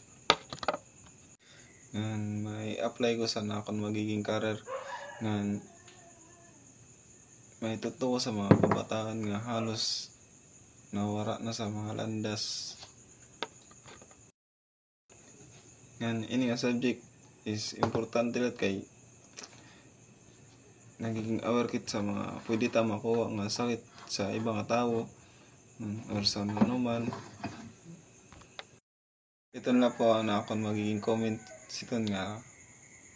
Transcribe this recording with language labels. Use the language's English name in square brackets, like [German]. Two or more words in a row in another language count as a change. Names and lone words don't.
[Hiligaynon] Nga may apply ko sa nakon magiging career nga may totoo sa mga kabataan nga halos nawara na sa mga landas. Nga ini nga subject is importante lat kay nagiging aware kit sa mga pwede ta makuha nga sakit sa ibang tao or sa manuman. Ito na po ang akong magiging comment siton nga pangutana.